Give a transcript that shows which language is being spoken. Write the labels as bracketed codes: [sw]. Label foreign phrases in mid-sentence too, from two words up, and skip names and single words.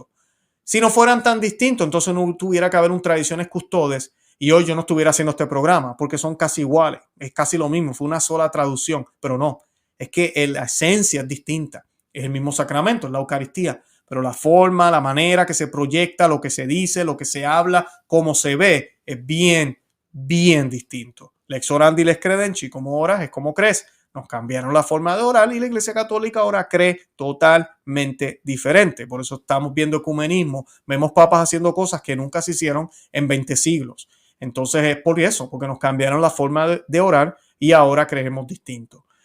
[es] Si no fueran tan distintos, entonces no tuviera que haber un Tradiciones Custodes y hoy yo no estuviera haciendo este programa, porque son casi iguales, es casi lo mismo, fue una sola traducción, pero no, es que la esencia es distinta, es el mismo sacramento, es la Eucaristía, pero la forma, la manera que se proyecta, lo que se dice, lo que se habla, cómo se ve, es bien, bien distinto. [la] Lex orandi, lex credentii, [es] como oras es como crees. Nos cambiaron la forma de orar y la Iglesia Católica ahora cree totalmente diferente. Por eso estamos viendo ecumenismo. Vemos papas haciendo cosas que nunca se hicieron en 20 siglos. Entonces es por eso, porque nos cambiaron la forma de orar y ahora creemos distinto.